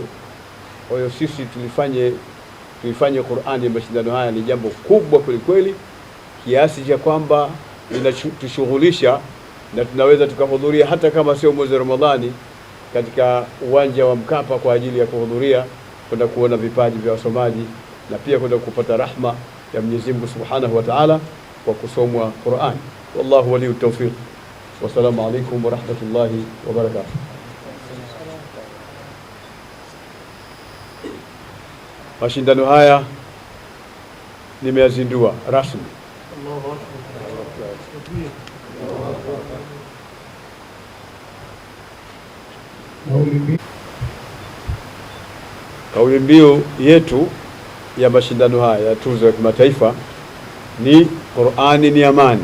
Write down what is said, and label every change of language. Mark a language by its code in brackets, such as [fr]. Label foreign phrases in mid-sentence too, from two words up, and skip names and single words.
[sw] Kwa hiyo sisi tuifanye Qur'ani, mashindano haya ni jambo kubwa kweli kiasi cha kwamba linatushughulisha na tunaweza tukahudhuria hata kama sio mwezi wa Ramadhani katika uwanja wa Mkapa kwa ajili ya kuhudhuria, kwenda kuona vipaji vya wasomaji na pia kwenda kupata rahma ya Mwenyezi Mungu [ar] سبحانه وتعالى [sw] kwa kusomwa Qur'an. [ar] والله ولي التوفيق. والسلام عليكم ورحمة الله وبركاته. [sw] Mashindano haya nimeyazindua rasmi. Kauli mbiu yetu ya mashindano haya ya tuzo ya kimataifa ni Qur'ani ni amani.